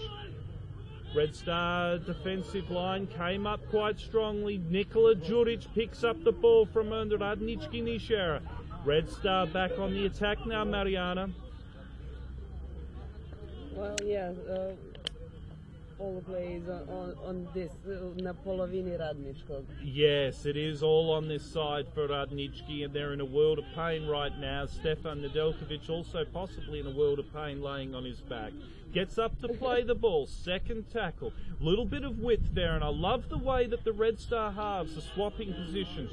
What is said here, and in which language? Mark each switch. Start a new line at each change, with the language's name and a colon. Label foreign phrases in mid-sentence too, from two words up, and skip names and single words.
English: Red Star defensive line came up quite strongly. Nikola Đurić picks up the ball from under Radnički Niš era. Red Star back on the attack now, Mariana. Well, yeah, all the plays on this,
Serbian: na polovini Radničkog.
English: Yes, it is all on this side for Radnički, and they're in a world of pain right now. Stefan Nedeljkovic also possibly in a world of pain, laying on his back. Gets up to play the ball, 2nd tackle. Little bit of width there, and I love the way that the Red Star halves are swapping positions.